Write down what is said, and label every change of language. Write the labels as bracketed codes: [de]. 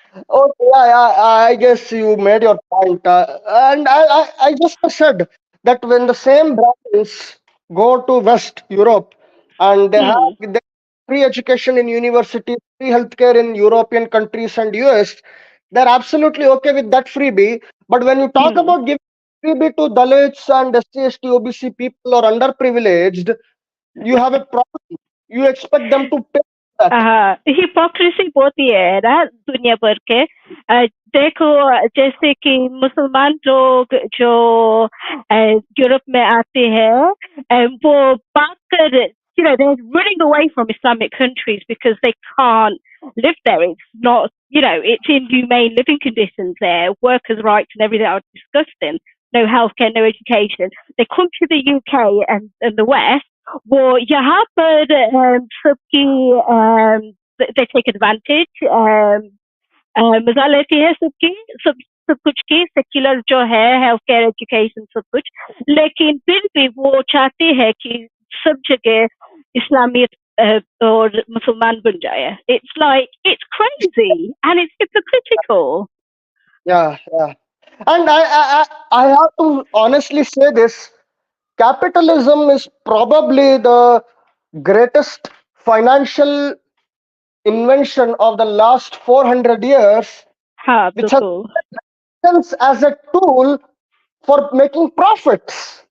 [en] Okay, I guess you made your point. And I just said that when the same Brahmins go to West Europe and they have free education in universities, free healthcare in European countries and US, they're absolutely okay with that freebie. But when you talk about giving freebie to Dalits and SC, ST, OBC people or underprivileged, you have a problem. You expect them to pay that. [hi] Hypocrisy बहुत ही है ना दुनिया भर के. देखो, जैसे कि मुसलमान लोग जो यूरोप में आते हैं, वो बात कर [en] they're running away from Islamic countries because they can't live there. It's not, it's inhumane living conditions there, workers' rights and everything I was discussing. No healthcare, no education. They come to the UK and the West. [hi] वो यहाँ पर सबकी [en] they take advantage, [hi] मजा लेती है सब कुछ की, सेक्युलर जो है, हेल्थ केयर, एजुकेशन, सब कुछ. लेकिन फिर भी वो चाहते हैं कि सब जगह इस्लामियत और मुसलमान बन जाए. [en] It's crazy and it's hypocritical. Yeah. And I have to honestly say this. Capitalism is probably the greatest financial invention of the last 400 years, which has sense as a tool for making profits.